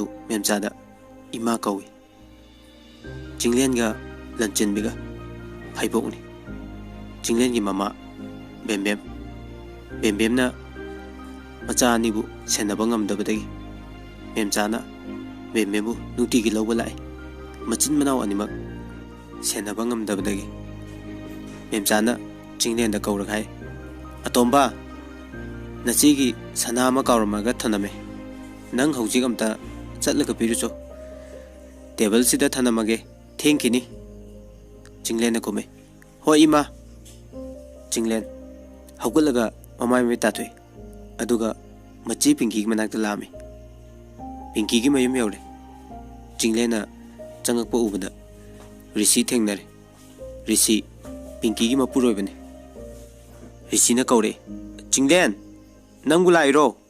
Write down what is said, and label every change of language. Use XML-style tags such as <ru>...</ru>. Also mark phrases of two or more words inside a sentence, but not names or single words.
<mni>memcha da ima kawi chinglen ga lanchin biga phaibokni chinglen gi mama bem bem na macha ni bu senaba ngamdabadagi memcha na bem bu nuti gi lawba lai machin manaw animak senaba ngamdabadagi memcha na chinglen da kawra khai atomba nachi gi sana ma kawramaga thaname nang hojik amta chatlaga pirucho table sida thanamage thengkini chinglen na kome hoi ima chinglen hawgalaga mamai me tatwe aduga machi pinky gi manakta lami pinky gi mayum yawre chinglen na changakpa ubada rishi thengnare rishi pinky gi mapuroi bane rishi na kawre chinglen nangbu lairo</mni>